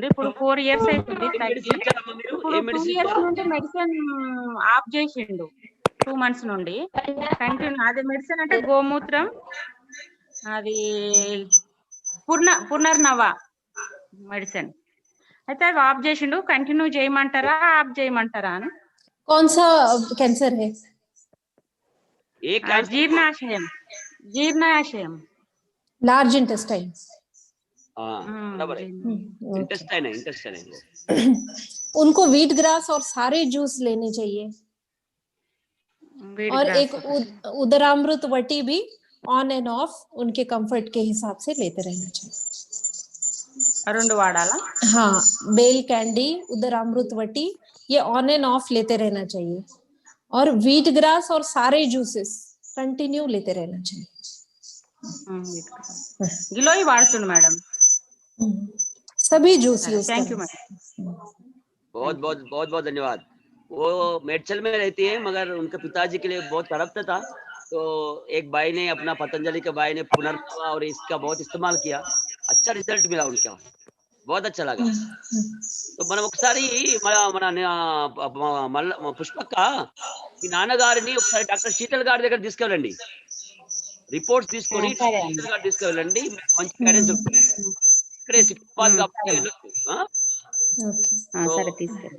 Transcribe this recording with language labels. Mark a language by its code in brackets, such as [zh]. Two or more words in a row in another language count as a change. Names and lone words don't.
[te] ఇప్పుడు 4 years అవుతుంది తగ్గి. ఇప్పుడు 2 years నుండి [en] medicine off [te] చేసిండు. 2 months నుండి కంటిన్యూ. అది మెడిసిన్ అంటే గోమూత్రం, అది పునర్నవ మెడిసిన్. అయితే అవి ఆఫ్ చేసిండు. కంటిన్యూ చేయమంటారా ఆఫ్ చేయమంటారా అని. [hi] कौन सा कैंसर है? [te] జీర్ణాశయం. జీర్ణాశయం, [en] large intestine. [hi] बराबर है, इंटेस्टाइन है, इंटेस्टाइन है। उनको [en] wheat grass [hi] और सारे जूस लेने चाहिए, और एक उदरामृत वटी भी [en] on and off [hi] उनके कंफर्ट के हिसाब से लेते रहना चाहिए। [te] రెండు వాడాలా? [hi] हाँ, बेल कैंडी, उदरामृत वटी, ये [en] on and off [hi] लेते रहना चाहिए, और [en] wheat grass [hi] और सारे जूसेस कंटिन्यू लेते रहना चाहिए। गिलोई वाడుతుండు मैडम, सभी जूस यूज। [en] thank you madam, [hi] बहुत बहुत बहुत बहुत धन्यवाद। वो मेडचल में रहती है, मगर उनके पिताजी के लिए बहुत तड़पता था, तो एक भाई ने, अपना पतंजलि के भाई ने पुनर्नवा और इसका बहुत इस्तेमाल किया, अच्छा रिजल्ट मिला उनका, बहुत अच्छा लगा। [te] तो మనం ఒకసారి మన పుష్పక్క మీ నాన్నగారిని ఒకసారి డాక్టర్ శీతల్ గారి దగ్గర తీసుకెళ్ళండి, రిపోర్ట్స్ తీసుకొని శీతల్ గారు తీసుకెళ్ళండి, మంచి గైడెన్స్ దొరుకుతుంది ఇక్కడే సిక్పాల్ కాబట్టి। సరే తీసుకెళ్ళండి।